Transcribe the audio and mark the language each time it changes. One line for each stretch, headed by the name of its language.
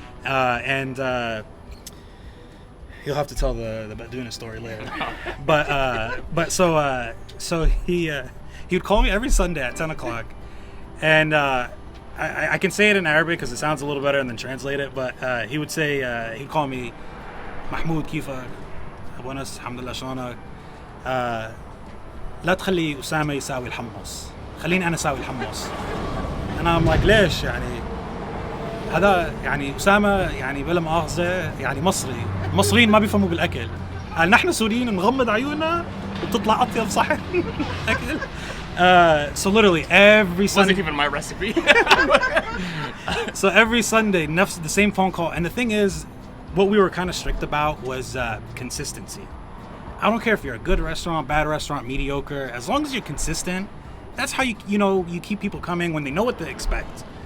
English: And he'll have to tell the Baduna story later. But so he would call me every Sunday at 10 o'clock. And I can say it in Arabic because it sounds a little better and then translate it. But he would say, he'd call me, Mahmoud
Arabic: كيفك? أبو أنس الحمد لله شلونك؟ لا تخلي أسامة يساوي الحمص. خليني أنا أساوي الحمص.
English: And I'm like
Arabic: ليش هذا أسامة بلا مؤاخذة مصري. المصريين ما بيفهموا بالأكل. قال نحن سوريين نغمض عيوننا وبتطلع أطيب صحن أكل.
English: So literally every Sunday. Wasn't even my recipe. So every Sunday, the same phone call. And the thing is, what we were kind of strict about was consistency. I don't care if you're a good restaurant, bad restaurant, mediocre. As long as you're consistent, that's how you keep people coming when they know what to expect.